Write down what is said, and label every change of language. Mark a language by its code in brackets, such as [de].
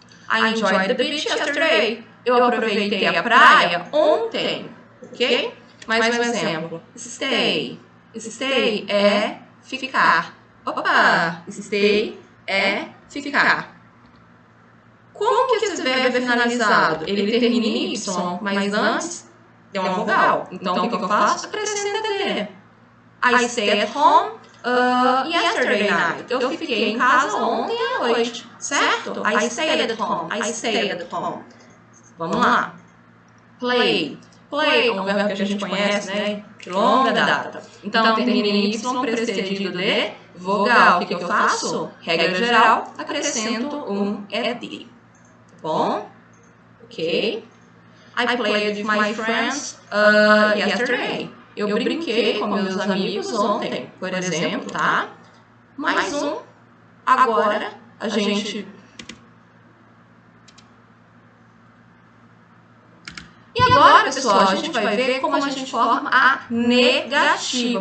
[en] I enjoyed the beach yesterday. [pt] Eu aproveitei a praia ontem. Ok? Mais um exemplo. Stay. Stay é ficar. Opa! Stay é ficar. Como que esse verbo é finalizado? Ele termina em Y, mas antes tem uma vogal. Então, o que eu faço? Acrescenta D. [en] I stayed at home yesterday night. [pt] Eu fiquei em casa ontem à noite. [en] Certo? I stayed at home. I stayed at home. [pt] Vamos lá. [en] Play. [pt] Play é um verbo que a gente conhece, né? De longa data. Então, termina em Y precedido de vogal. O que eu faço? Regra geral, acrescento um ED. Bom? Ok? [en] I played with my friends yesterday. [pt] Eu brinquei com meus amigos ontem, por exemplo, tá? Mais um. Agora, a gente... E agora, pessoal, a gente vai ver como a gente forma a negativa.